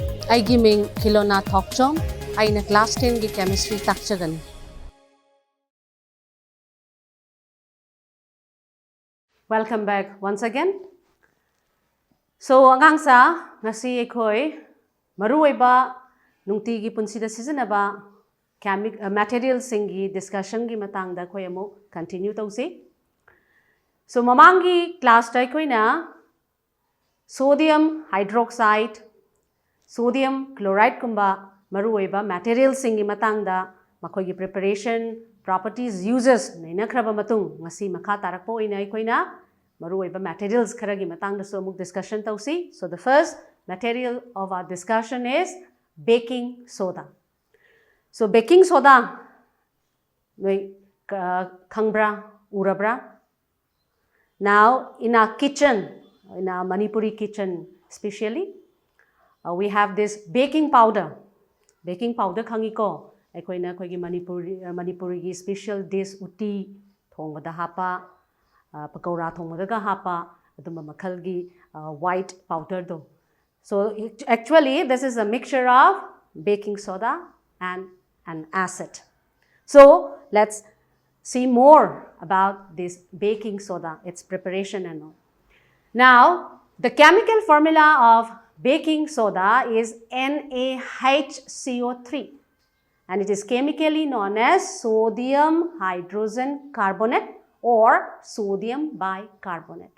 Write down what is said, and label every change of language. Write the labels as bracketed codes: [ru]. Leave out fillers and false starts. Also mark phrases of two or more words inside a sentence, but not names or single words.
[mni] Aigi ming Kilona Thokchom, aina class 10 gi chemistry takchagan. [en] Welcome back once again. [mni] So angang sa ngasi ekhoi maruoiba nungti gi punsida sijanaba material singi discussion gi matang da khoi amu continue tausi. So mamangi class ta khoi na [en] sodium hydroxide, sodium chloride [mni] kumba maruoiba material singi matang da makhoi gi [en] preparation properties uses [mni] naina khraba matung ngasi makha tarakpo ina khoi na maruoiba materials kharagi matang da so amuk discussion tausi. [en] So the first material of our discussion is baking soda. [mni] So [en] baking soda [mni] noi khangbra urabra. [en] Now in our kitchen, in our Manipuri kitchen especially, we have this baking powder. Baking powder [mni] khangi ko aikoina khoi gi Manipuri gi [en] special dish [mni] uti thongba hapa pakora thongba ga hapa aduma makhal gi [en] white powder [mni] do. [en] So actually this is a mixture of baking soda and an acid. So let's see more about this baking soda, its preparation and all. Now the chemical formula of baking soda is NaHCO3 and it is chemically known as sodium hydrogen carbonate or sodium bicarbonate.